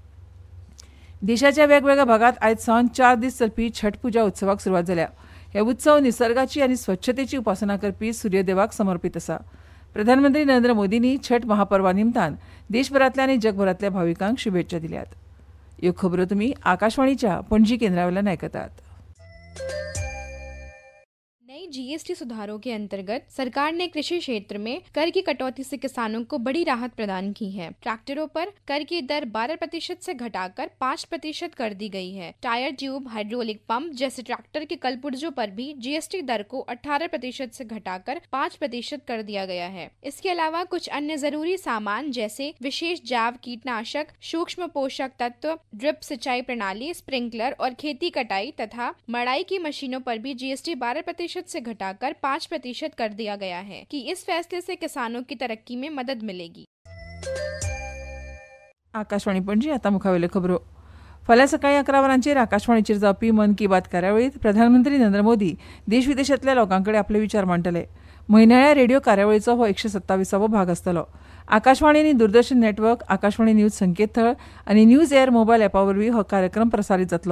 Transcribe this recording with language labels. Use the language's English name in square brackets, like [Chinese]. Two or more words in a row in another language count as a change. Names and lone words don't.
[Konkani] देशाच्या वेगवेगळ्या भागांत आयज सावन 4 दीस चलपी छठ पुजा उत्सवाक सुरवात जाल्या. हे उत्सव निसर्गाची आनी स्वच्छतेची उपासना करपी सूर्यदेवाक समर्पीत आसा. प्रधानमंत्री नरेंद्र मोदींनी छठ महापर्वा निमतान देशभरांतल्या आनी जगभरांतल्या भाविकांक शुभेच्छा दिल्यात. ह्यो खबरो तुमी आकाशवाणीच्या पणजी केंद्रा वयल्यान आयकतात. [Hindi] नई जीएसटी सुधारों के अंतर्गत सरकार ने कृषि क्षेत्र में कर की कटौती से किसानों को बड़ी राहत प्रदान की है। ट्रैक्टरों पर कर की दर 12% से घटाकर 5% कर दी गई है। टायर ट्यूब, हाइड्रोलिक पंप जैसे ट्रैक्टर के कलपुर्जों पर भी जीएसटी दर को 18% से घटाकर 5% कर दिया गया है। इसके अलावा कुछ अन्य जरूरी सामान जैसे विशेष जैव कीटनाशक, सूक्ष्म पोषक तत्व, ड्रिप सिंचाई प्रणाली, स्प्रिंकलर और खेती कटाई तथा मड़ाई की मशीनों पर भी जीएसटी 12% से घटाकर 5% कर दिया गया है कि इस फैसले से किसानों की तरक्की में मदद मिलेगी। [Konkani] आकाशवाणी पणजी आता मुखावेल्यो खबरो। फाल्यां सकाळीं 11 वरांचेर आकाशवाणीचेर जावपी मन की बात कार्यावळीत प्रधानमंत्री नरेंद्र मोदी देश विदेशांतल्या लोकांकडे आपले विचार मांडटले। म्हयन्याळ्या रेडिओ कार्यावळीचो हो 127वो भाग आसतलो। आकाशवाणी आनी दूरदर्शन नेटवर्क, आकाशवाणी न्यूज संकेतथळ आनी न्यूज एअर मोबायल ॲपा वरवीं हो कार्यक्रम प्रसारीत जातलो।